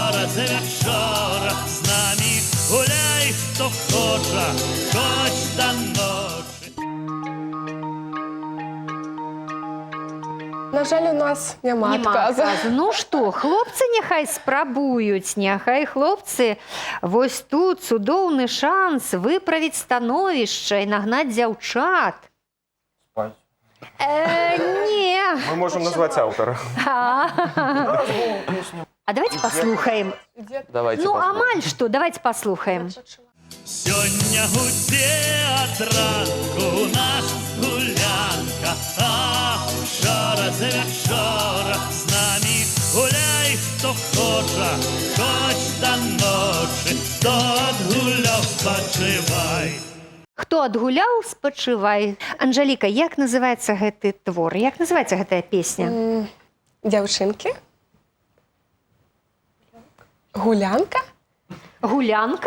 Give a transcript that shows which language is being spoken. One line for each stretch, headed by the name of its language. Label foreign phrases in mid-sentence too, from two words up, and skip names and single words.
Ukrainian: за вечора, з нами гуляй, хто хоче, хоч до ночі.
Belarusian: На жаль, у нас нема адказу. Ну што, хлопцы няхай спрабуюць, няхай хлопцы вось тут цудоўны шанс выправіць становішча і нагнаць дзяўчат. Не.
Russian: Мы можем назвать автора.
Ukrainian: А давайте послухаем. Давайте Ну, послухаем.
Belarusian: амаль што,
Ukrainian: давайте послухаем.
Belarusian: Сёння гудзе ад ранку наш гулянка,
Ukrainian: а вчора за вечора, з нами гуляй, хто хоче, хоч до ночі, хто адгуляв, спачивай.
Belarusian: Хто адгуляў, спачывай. Анжеліка, як называецца гэты твор? Як называецца гэтая песня? Дзяўчынкі? Гулянка? Гулянка?